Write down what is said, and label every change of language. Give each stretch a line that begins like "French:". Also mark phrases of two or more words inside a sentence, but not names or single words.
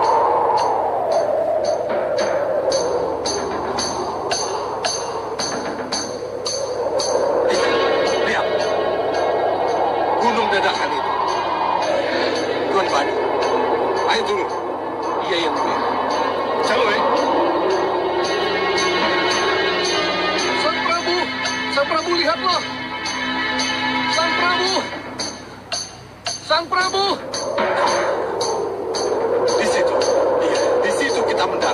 Indonesian: Lihat, gunung dadakan itu. Tuan Bani, ayo turun. Iya yang mulia. Caloy. Sang Prabu, lihatlah. Sang Prabu. Di situ. Iya, di situ kita mendarat.